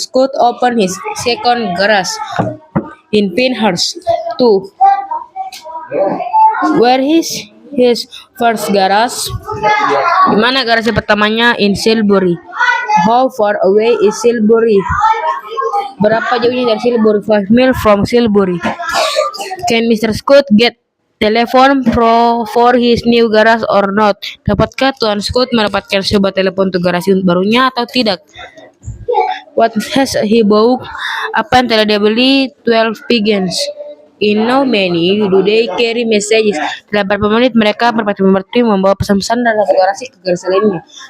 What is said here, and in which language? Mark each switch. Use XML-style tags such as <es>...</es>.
<en>Scott opened his second garage? In Pinehurst. 2. Where is his first garage?</en> <id>Di mana garasi pertamanya?</id> <en>In Silbury. How far away is Silbury?</en> <id>Berapa jauhnya dari Silbury?</id> <en>5 miles from Silbury. Can Mr. Scott get telephone for his new garage or not?</en> <id>Dapatkah Tuan Scott mendapatkan sebuah telepon untuk garasi barunya atau tidak?</id> <en>What has he bought?</en> <id>Apa yang telah dia beli?</id> <en>12 pigeons. In how many do they carry messages?</en> <id>Dalam berapa menit mereka merpati membawa pesan-pesan dari satu garasi ke garasi lainnya?</id>